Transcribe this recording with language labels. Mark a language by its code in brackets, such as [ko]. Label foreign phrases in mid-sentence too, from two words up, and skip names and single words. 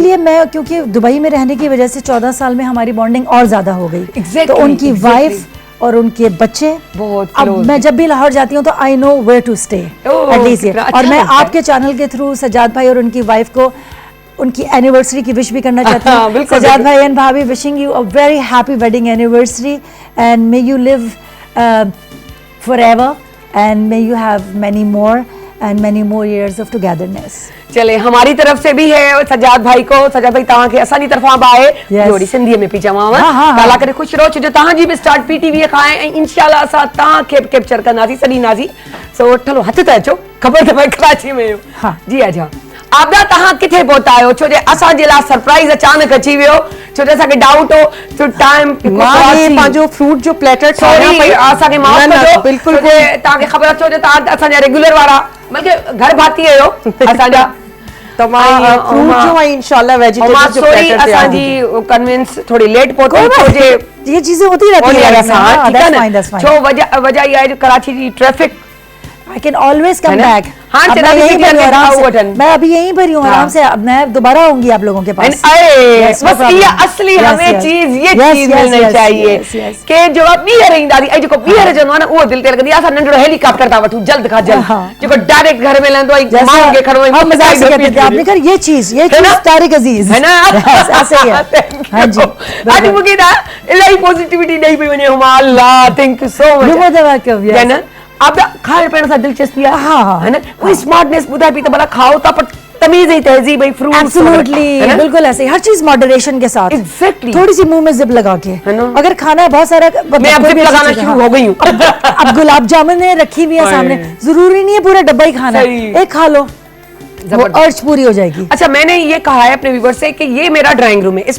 [ur] اسی لیے میں، کیونکہ دبئی میں رہنے کی وجہ سے 14 سال میں ہماری بانڈنگ اور زیادہ ہو گئی. Exactly, تو ان کی exactly। وائف اور ان کے بچے बहुत अब close। میں جب بھی لاہور جاتی ہوں تو [en] I know where to stay [ur] ओह, एटलीस्ट। कितना और अच्छा मैं لگتا ہے. آپ کے چینل کے تھرو سجاد بھائی اور ان کی وائف کو ان کی اینیورسری کی وش بھی کرنا چاہتی हाँ, हूँ। बिल्कुल, सज्जाद बिल्कुल। بھائی اینڈ بھابی, [en] wishing you a very happy wedding anniversary and may you live forever and may you have many more and many more years of togetherness. [ur] چلے، ہماری طرف سے بھی ہے سجاد بھائی کو. [sd] सज्जाद भाई तव्हां खे असांजी तरफां बि आहे Yes। जोड़ी सिंधीअ में पई चवांव। [ur] ہاں، ہاں، ہاں. [sd] ताला करे ख़ुशि रहो, छो जो तव्हांजी बि स्टार्ट पीटीवी खां आहे ऐं इंशाल्लाह असां तव्हांखे बि कैप्चर कंदासीं, सॾींदासीं। सो ठलो हथ त अचो, ख़बर त पए कराची में आहियो। हाँ। जी अच्छा, आबदा तव्हां किथे पहुता आहियो? छो जे असांजे लाइ सरप्राइज़ अचानक अची वियो, छो जो असांखे डाउट हो तो टाइम मां ये पंहिंजो फ्रूट जो प्लेटर सॉरी असांखे माफ़ कजो, बिल्कुल छो जे तव्हांखे ख़बर अचो जो तव्हां असांजा रेगुलर वारा बल्कि घर भाती आहियो असांजा। तमाम फ्रूट जो है इंशाल्लाह वेजिटेबल जो सॉरी प्लेटर असांजी कन्विंस थोड़ी लेट पहुंची छो जे [ur] یہ چیزیں ہوتی رہتی ओली है वाला इसमें। हाँ, हाँ, ٹھیک ہے [en] that's [ur] ना? [en] fine, that's fine. [sd] छो वजह ये आहे जो कराची जी ट्रैफिक [en] I can always come [ur] ہے نا? [en] back. [ur] हाँ, अब चला मैं भी यहीं ठीक پر ہوں है, आराम आओ से। [sd] वठन। [ur] میں ابھی یہیں پر ہی ہوں آرام سے۔ اب میں دوبارہ آؤں گی آپ لوگوں کے پاس. अरे [en] Yes, no [ur] बस [en] problem. [ur] یہ اصلی [en] Yes, [ur] हमें [en] yes. [ur] چیز یہ [en] Yes, [ur] चीज [en] yes, [ur] मिलनी [en] yes, [ur] चाहिए [en] yes, yes. [sd] कि जो ॿीहर ईंदासीं ऐं जेको ॿीहर चवंदो आहे न उहो दिलि ते लॻंदी आहे। असां नंढिड़ो हेलीकॉप्टर था वठूं जल्द खां जल्द, हाँ। जेको डायरेक्ट घर में लहंदो आहे, [ur] जैसा [sd] माण्हुनि खे खणो ऐं [ur] ہم مذاق سے کہتے تھے، آپ نے کہا یہ چیز ہے نا? तारिक अजीज ہے نا? Yes، ایسے ہی ہے. [en] Thank [ur] हाँ [en] you। [ur] जी, [sd] अॼु [ur] बिल्कुल। [sd] मूंखे ना इलाही पॉजिटिविटी ॾेई पई वञे हुमा। [en] Allah thank you so much. You're more than welcome, yes. [ur] ہے نا? [sd] आप खाइण पीअण सां दिलचस्पी आहे, [ur] ہاں، ہاں. ہے نا? [sd] कोई स्मार्टनेस ॿुधाए पई त भला खाओ था, पर तमीज़ ऐं तहज़ीब ऐं फ्रूट्स [ur] ابسولیوٹلی، بالکل ایسے ہی. ہر چیز ماڈریشن کے ساتھ. Exactly। تھوڑی سی منہ میں زپ لگا کے. ہے نا? اگر کھانا ہے بہت سارا, میں اب कोई जिप بھی اچھی लगाना چیز ہے, शुरू हाँ। ہو گئی ہوں. اب گلاب جامن ہے رکھی ہوئی ہے हाय। سامنے، ضروری نہیں ہے پورا ڈبہ ہی کھانا सही। ہے، ایک کھا لو، وہ जबरदस्त। عرض پوری ہو جائے گی. اچھا، میں نے یہ کہا ہے اپنے ویوور سے کہ یہ میرا ڈرائنگ روم ہے، اس میں